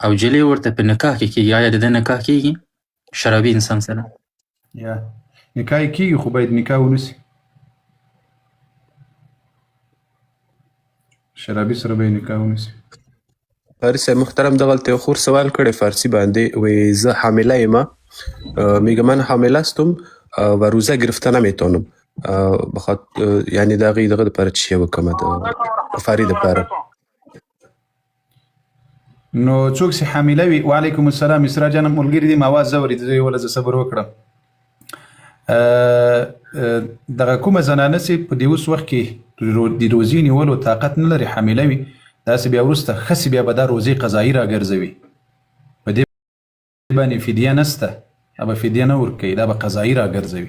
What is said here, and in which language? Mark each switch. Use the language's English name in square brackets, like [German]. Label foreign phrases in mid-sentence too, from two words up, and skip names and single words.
[Pashto] او جلې ورته په نکاح کې کېږي، آیا د ده نکاح کېږي شرابي انسان سره؟ یا نکاح یې کېږي خو باید نکاح ونسي، شرابي سره به یې نکاح ونسي. قاری صاحب محترم دغلته یو خور سوال کړی فارسی باندې، وی زه حامله یم، [Persian] میگه من حامله هستم و روزه گرفتن نمیتونم، یعنی [Pashto] د هغې دغه دپاره چی وکړم د کفارې دپاره؟ نو څوک چې حامله وي، [Arabic] وعلیکم السلام [Pashto] اسرا جان ملګري دي، ما آواز اورېد، زه یې وله زه صبر وکړم. دغه کومه زنانه چې په دې اوس وخت کې د روزې نیولو طاقت نه لري، حامله وي، داسې بیا وروسته ښځې بیا به دا روزې قضایي راګرځوي، په دې باندې فدیه نسته، دا به فدیه نه ورکوي، دا به قضایي راګرځوي.